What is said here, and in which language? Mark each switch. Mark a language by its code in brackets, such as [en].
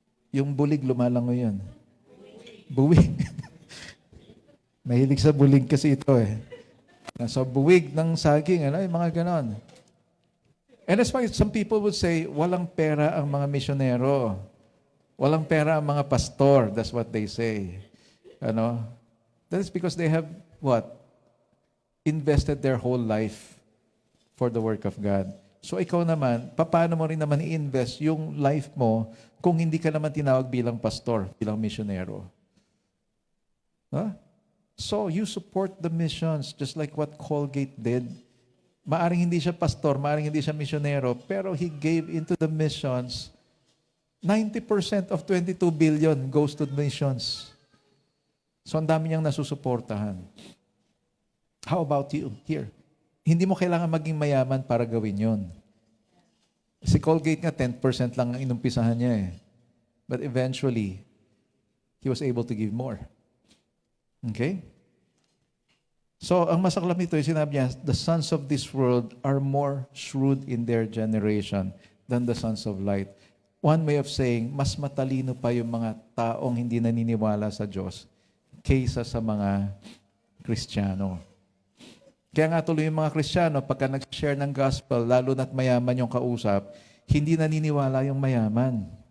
[tl] Yung bulig, lumalangoy yun. Buwig. Mahilig sa bulig kasi ito eh. So, buwig ng saging, yung mga ganon. [en] And that's why some people would say, [tl] walang pera ang mga misyonero. Walang pera ang mga pastor. [en] That's what they say. That is because they have, what? Invested their whole life for the work of God. [tl] So ikaw naman, paano mo rin naman i-invest yung life mo kung hindi ka naman tinawag bilang pastor, bilang misyonero? Huh? [en] So you support the missions just like what Colgate did. [tl] Maaring hindi siya pastor, maaring hindi siya misyonero, pero [en] he gave into the missions. 90% of 22 billion goes to missions. [tl] So ang dami niyang nasusuportahan. [en] How about you here? [tl] Hindi mo kailangan maging mayaman para gawin yon. Si Colgate nga 10% lang ang inumpisahan niya eh. [en] But eventually, he was able to give more. Okay? So, [tl] ang masaklap nito, sinabi niya, [en] the sons of this world are more shrewd in their generation than the sons of light. One way of saying, [tl] mas matalino pa yung mga taong hindi naniniwala sa Diyos kaysa sa mga Kristiyano. Kaya nga tuloy yung mga Kristiyano, pagka nag-share ng gospel, lalo na't mayaman yung kausap, hindi naniniwala yung mayaman.